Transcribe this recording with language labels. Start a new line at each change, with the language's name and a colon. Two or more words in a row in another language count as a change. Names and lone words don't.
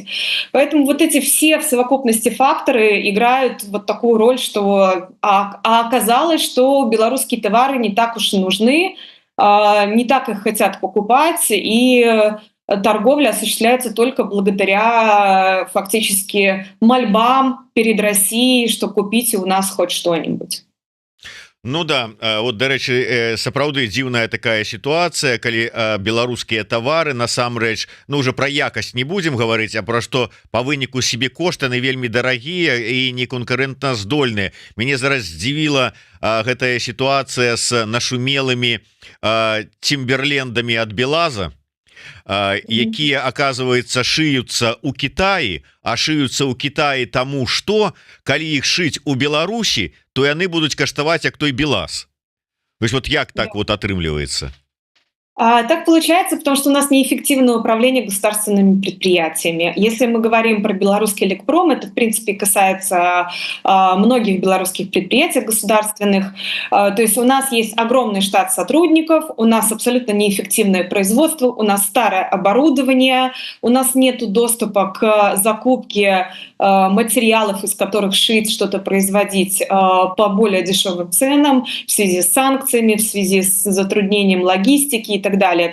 Russian: Поэтому вот эти все в совокупности факторы играют вот такую роль, что оказалось, что белорусские товары не так уж и нужны, не так их хотят покупать, и торговля осуществляется только благодаря фактически мольбам перед Россией, что купите у нас хоть что-нибудь. Ну да, вот,
Belarusian: дарэчы, сапраўды дзіўная такая сітуацыя, калі беларускія тавары насамрэч, ну уже про якасць
Russian: не будем говорить,
Belarusian: а про што по выніку себе кошты на вельмі дарагія і не конкурентна здольныя. Мяне зараз здзівіла гэтая сітуацыя с нашумелымі тимберлендамі ад Белаза, якія, оказывается, шыюцца у Китаі, а шыюцца ў Китаі таму, што калі іх шыць у Беларусі, то яны будуць каштаваць як той Белаз.
Russian: То есть
Belarusian: вот як так вот атрымліваецца?
Russian: Так получается, потому что у нас неэффективное управление государственными предприятиями. Если мы говорим про белорусский Элекпром, это, в принципе, касается многих белорусских предприятий государственных. То есть у нас есть огромный штат сотрудников, у нас абсолютно неэффективное производство, у нас старое оборудование, у нас нет доступа к закупке материалов, из которых шить, что-то производить по более дешевым ценам в связи с санкциями, в связи с затруднением логистики и так далее.